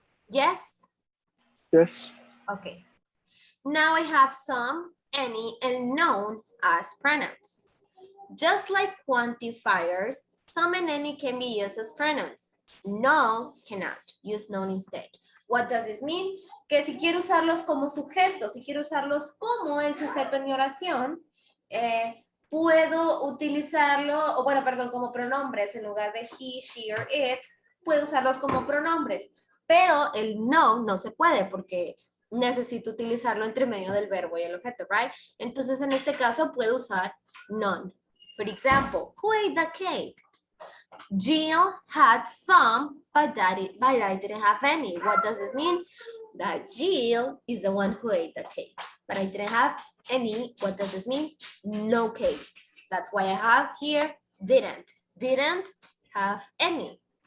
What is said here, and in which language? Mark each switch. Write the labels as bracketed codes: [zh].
[en] Yes? Yes. Okay. Now I have some, any, and known as pronouns. Just like quantifiers, some and any can be used as pronouns. No cannot. Use known instead. What does this mean? [es] Que si quiero usarlos como sujetos, si quiero usarlos como el sujeto en mi oración, puedo utilizarlo, o bueno, perdón, como pronombres en lugar de he, she, or it, puedo usarlos como pronombres. Pero el no se puede porque necesito utilizarlo entre medio del verbo y el objeto, right? Entonces, en este caso, puedo usar none. [en] For example, who ate the cake? Jill had some, but I didn't have any. What does this mean? That Jill is the one who ate the cake, but I didn't have any. What does this mean? No cake. That's why I have here didn't have any.